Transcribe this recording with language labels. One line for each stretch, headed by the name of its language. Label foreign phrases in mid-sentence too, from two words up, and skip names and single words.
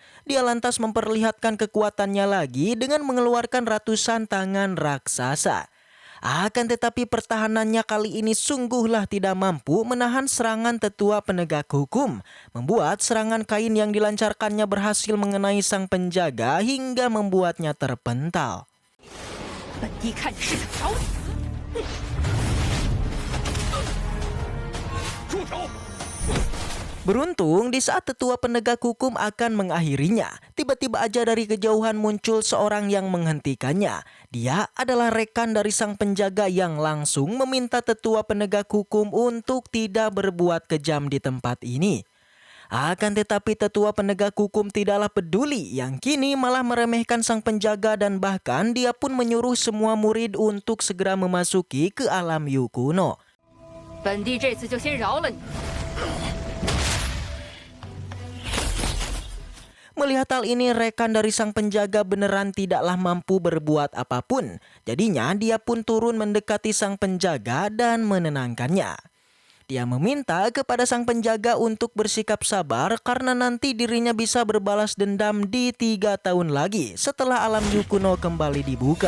Indonesian: Dia lantas memperlihatkan kekuatannya lagi dengan mengeluarkan ratusan tangan raksasa. Akan tetapi pertahanannya kali ini sungguhlah tidak mampu menahan serangan tetua penegak hukum. Membuat serangan kain yang dilancarkannya berhasil mengenai sang penjaga hingga membuatnya terpental.
Chinese: 本帝看你是个条子！住手！
Indonesian: Beruntung di saat tetua penegak hukum akan mengakhirinya, tiba-tiba aja dari kejauhan muncul seorang yang menghentikannya. Dia adalah rekan dari sang penjaga yang langsung meminta tetua penegak hukum untuk tidak berbuat kejam di tempat ini. Akan tetapi tetua penegak hukum tidaklah peduli, yang kini malah meremehkan sang penjaga dan bahkan dia pun menyuruh semua murid untuk segera memasuki ke alam Yu kuno.
Chinese: 本帝这次就先饶了你。
Indonesian: Melihat hal ini, rekan dari sang penjaga beneran tidaklah mampu berbuat apapun. Jadinya dia pun turun mendekati sang penjaga dan menenangkannya. Dia meminta kepada sang penjaga untuk bersikap sabar karena nanti dirinya bisa berbalas dendam di 3 tahun lagi setelah alam Yu kuno kembali dibuka.